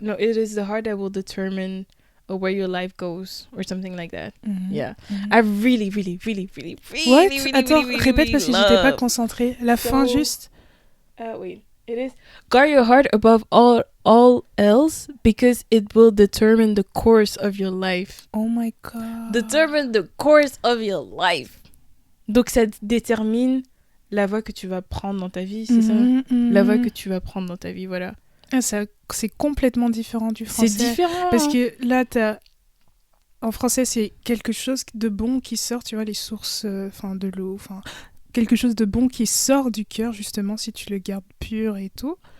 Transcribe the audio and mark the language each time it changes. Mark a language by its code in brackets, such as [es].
[en] No, it is the heart that will determine where your life goes, or something like that. Yeah. I really. What? [fr] Attends, répète parce que j'étais pas concentrée. La fin juste. [en] Wait. It is guard your heart above all else because it will determine the course of your life. Oh my God. Determine the course of your life. [fr] Donc ça détermine la voie que tu vas prendre dans ta vie, c'est ça? La voie que tu vas prendre dans ta vie, voilà. C'est complètement différent du français. C'est différent. Parce que là, en français, c'est quelque chose de bon qui sort, tu vois, les sources de l'eau, quelque chose de bon qui sort du cœur, justement, si tu le gardes pur et tout.